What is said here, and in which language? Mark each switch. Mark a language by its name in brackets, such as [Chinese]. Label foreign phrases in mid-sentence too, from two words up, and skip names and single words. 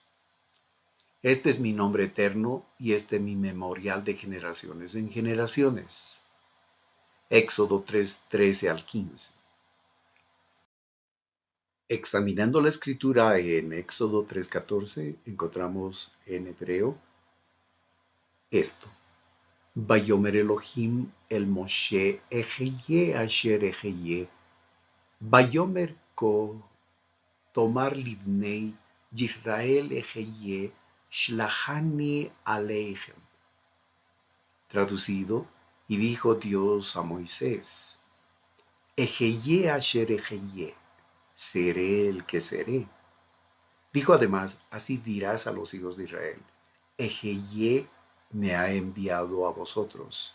[Spanish] Este es mi nombre eterno y este mi memorial de generaciones en generaciones. Éxodo 3, 13 al 15. Examinando la escritura en Éxodo 3, 14, encontramos en hebreo esto. [Hebrew] ויאמר אלהים אל משה אהיה אשר אהיה. ויאמר כה תאמר לבני ישראל אהיה שלחני אליכם. [Spanish] Traducido, y dijo Dios a Moisés, [Hebrew] אהיה אשר אהיה, [Spanish] seré el que seré. Dijo además, así dirás a los hijos de Israel, Ejeye me ha enviado a vosotros.